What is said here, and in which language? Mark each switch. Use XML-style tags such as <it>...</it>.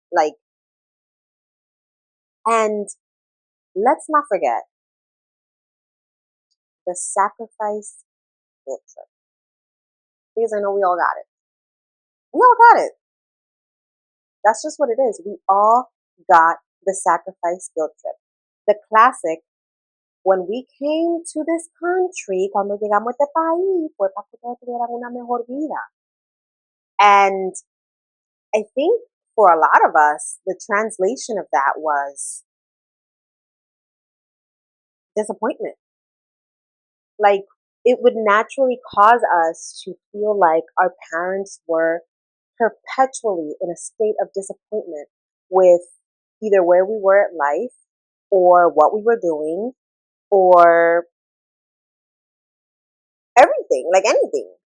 <en>Like, and let's not forget the sacrifice guilt trip. Because I know we all got it. We all got it. That's just what it is. We all got the sacrifice guilt trip. The classic, when we came to this country,</en> <es>cuando llegamos a este país, fue para que ustedes tuvieran una mejor vida.</es> <en>And I think for a lot of us, the translation of that was disappointment. Like, it would naturally cause us to feel like our parents were perpetually in a state of disappointment with either where we were at life or what we were doing or everything, like anything.</en>